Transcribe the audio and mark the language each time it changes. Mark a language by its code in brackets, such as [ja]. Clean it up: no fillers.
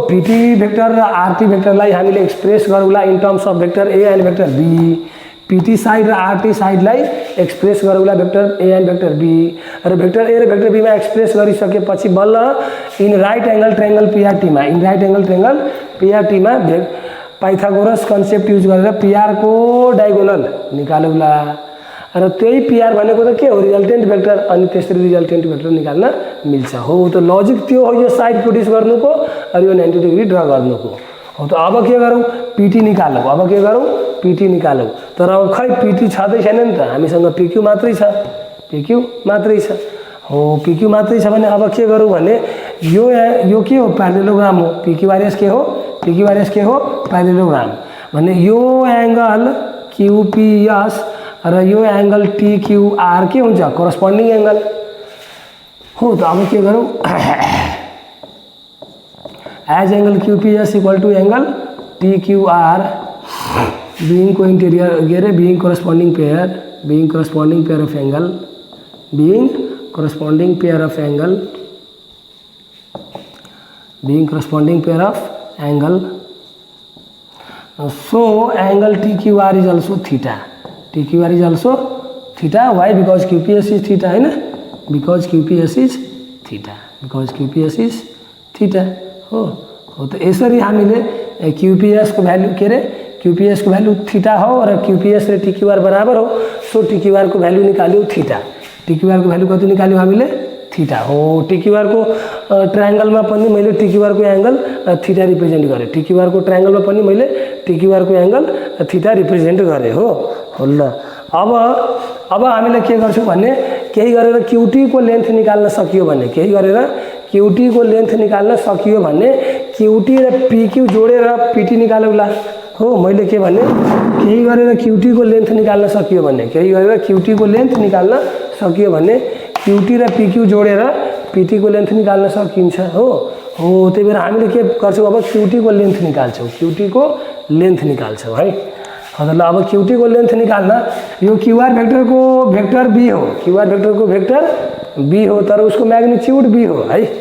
[ne] PT vector र RT भेक्टरलाई हामीले express गरौँला [en] in terms of vector A and vector B, [ne] PT side र RT साइडलाई express गरौँला vector A and vector be, र vector ए र vector बीमा एक्सप्रेस गरिसकेपछि बल्ल [en] in right angle triangle [ne] पीआरटीमा, in right angle triangle पीआरटीमा Pythagoras concept use गरेर पीआरको diagonal निकालौँला, र त्यही पीआर भनेको त के हो रिजल्टेन्ट भेक्टर, अनि त्यसरी रिजल्टेन्ट भेक्टर निकाल्न मिल्छ हो। त लजिक त्यो हो यो साइड प्रोड्युस गर्नुको र यो 90 डिग्री ड्र गर्नुको हो। त अब के गरौँ पीटी निकालौँ, अब के गरौँ पीटी निकालौँ। तर अब खै पीटी छँदै छैन नि त, हामीसँग पिक्यू मात्रै छ, पिक्यू मात्रै छ हो। पिक्यू मात्रै छ भने अब के गरौँ भने यो के हो प्यारेललोग्राम हो। पिक्यूआरएस के हो, पिक्यूआरएस के हो प्यारेललोग्राम भने यो एंगल क्यूपीएस र यो एंगल टीक्यूआर के हुन्छ कोरस्पोन्डिङ एंगल हो। त अब के गरौँ [en] as angle QPS equal to angle TQR being co-interior [ne] के अरे [en] being corresponding pair of angle, being corresponding pair of angle. So angle TQR is also theta. TQR is also theta. Why? Because QPS is theta, [ne] है ना? [en] Because QPS is theta. [ne] हो तो यसरी हामीले QPS को value के अरे QPS को भ्यालु थीटा हो र QPS र TQR बराबर हो। सो TQR को भ्यालु निकाल्यौ थीटा, TQR को भ्यालु कति निकाल्यौ हामीले थीटा हो। TQR को ट्रायंगलमा पनि मैले TQR को एंगल थीटा रिप्रेजेन्ट गरे, TQR को ट्रायंगलमा पनि मैले TQR को एंगल थीटा रिप्रेजेन्ट गरे हो। ल अब हामीले के गर्छौं भने केही गरेर QT को लेन्थ निकाल्न सकियो भने, केही गरेर QT को लेन्थ निकाल्न सकियो भने QT र PQ जोडेर PT निकालौला हो। मैले के भने केही गरेर QT को लेन्थ निकाल्न सकियो भने, केही गरेर QT को लेन्थ निकाल्न सकियो भने QT र PQ जोडेर PT को लेन्थ निकाल्न सकिन्छ हो। त्यही भएर हामीले के गर्छौं अब QT को लेन्थ निकाल्छौं, QT को लेन्थ निकाल्छौं है। ल अब QT को लेन्थ निकाल्न यो QR भेक्टर को भेक्टर B हो, QR भेक्टर को भेक्टर B हो, तर उसको मैग्नीट्यूड B हो है।